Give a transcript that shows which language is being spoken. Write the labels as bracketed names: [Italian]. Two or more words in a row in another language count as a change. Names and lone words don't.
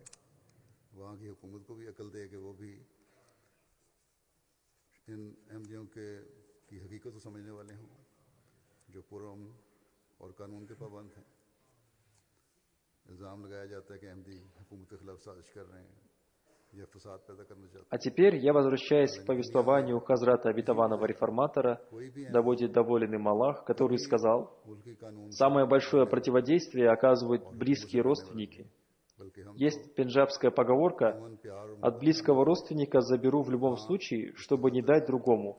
[Urdu] وہاں کی حکومت کو بھی عقل دے کہ وہ بھی ان احمدیوں کی حقیقت کو سمجھنے والے ہوں، جو پرامن اور قانون کے پابند ہیں. الزام لگایا جاتا ہے کہ احمدی حکومت کے خلاف سازش کر رہے ہیں یا فساد پیدا کرنا چاہتے ہیں. [Russian] А теперь я возвращаюсь к повествованию Хазрата Обетованного Реформатора, да будет доволен им Аллах, который сказал: «Самое большое противодействие оказывают близкие родственники. Есть пенджабская поговорка: «От близкого родственника заберу в любом случае, чтобы не дать другому».